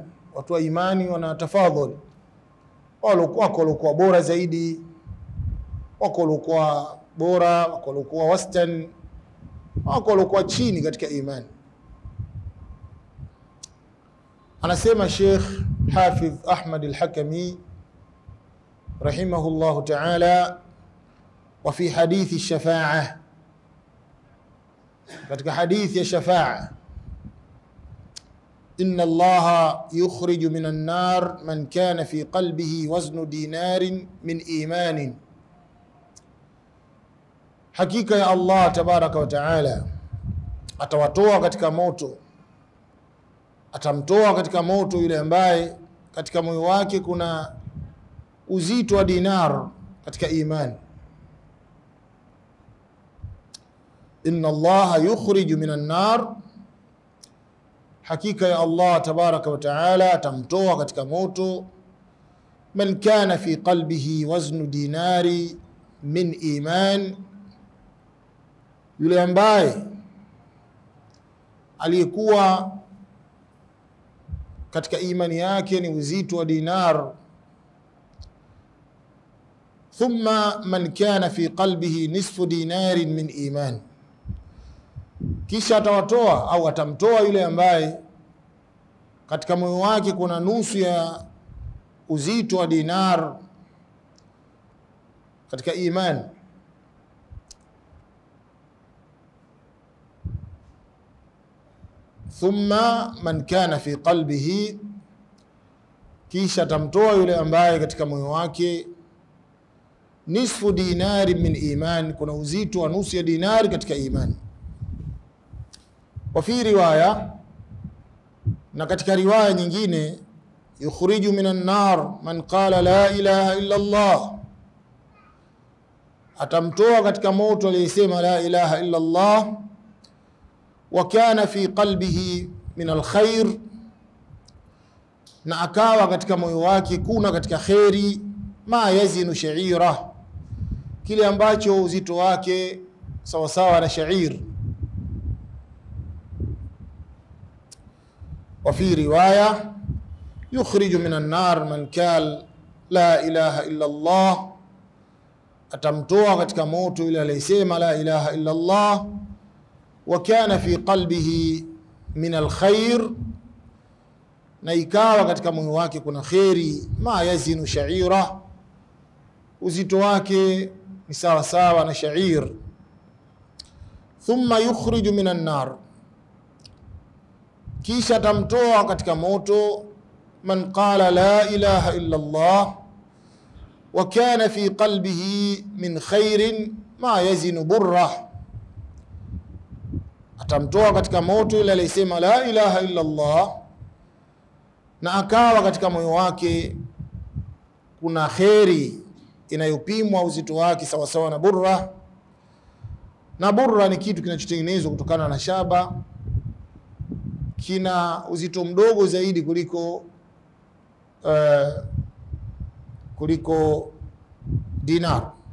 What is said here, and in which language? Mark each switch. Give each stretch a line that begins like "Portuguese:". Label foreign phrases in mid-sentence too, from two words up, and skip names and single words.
Swahili: Watu wa imani wanatafadhali, wako walikuwa bora zaidi, wako walikuwa bora, wako walikuwa wastani, wako walikuwa chini katika imani. Anasema Sheikh Hafidh Ahmad al-Hakami
Arabic: رحمه الله تعالى, وفي حديث الشفاعة،
Swahili: katika hadithi ya shafa'a,
Arabic: إن الله يخرج من النار من كان في قلبه وزن دينار من إيمان.
Swahili: Hakika ya Allah
Arabic: تبارك وتعالى
Swahili: atawatoa katika moto, atamtoa katika moto yule ambaye katika moyo wake kuna uzito wa dinar katika imani.
Arabic: إن الله يخرج من النار,
Swahili: hakika ya Allah
Arabic: تبارك وتعالى
Swahili: atamtoa katika moto
Arabic: من كان في قلبه وزن دينار من إيمان,
Swahili: yule ambaye aliyekuwa katika imani yake ni uzito wa dinar.
Arabic: ثم من كان في قلبه نصف دينار من إيمان,
Swahili: kisha atawatoa au atamtoa yule ambaye katika moyo wake kuna nusu ya uzito wa dinar katika imani.
Arabic: ثم من كان في قلبه,
Swahili: kisha atamtoa yule ambaye katika moyo wake
Arabic: نصف دينار من إيمان,
Swahili: kuna uzito wa nusu ya dinari katika imani.
Arabic: وفي رواية,
Swahili: na katika riwaya nyingine,
Arabic: يخرج من النار من قال لا إله إلا الله,
Swahili: atamtoa katika moto aliyesema
Arabic: لا إله إلا الله وكان في قلبه من الخير,
Swahili: na akawa katika moyo wake kuna katika khairi,
Arabic: ما يزن شعيرة,
Swahili: kile ambacho uzito wake sawa sawa na sha'ir.
Arabic: وفي رواية يخرج من النار من قال لا إله إلا الله,
Swahili: atamtoa katika moto yule aliyesema
Arabic: لا إله إلا الله وكان في قلبه من الخير,
Swahili: na ikawa katika moyo wake kuna khairi,
Arabic: ما يزن شعيرة,
Swahili: uzito wake ni sawa sawa na sha'ir.
Arabic: ثم يخرج من النار,
Swahili: kisha atamtoa katika moto
Arabic: من قال لا إله إلا الله وكان في قلبه من خير ما يزن برة,
Swahili: atamtoa katika moto yule aliyesema
Arabic: لا إله إلا الله
Swahili: na akawa katika moyo wake kuna khairi inayopimwa uzito wake sawa sawa na burra, na burra ni kitu kinachotengenezwa kutokana na shaba, kina uzito mdogo zaidi kuliko dinar.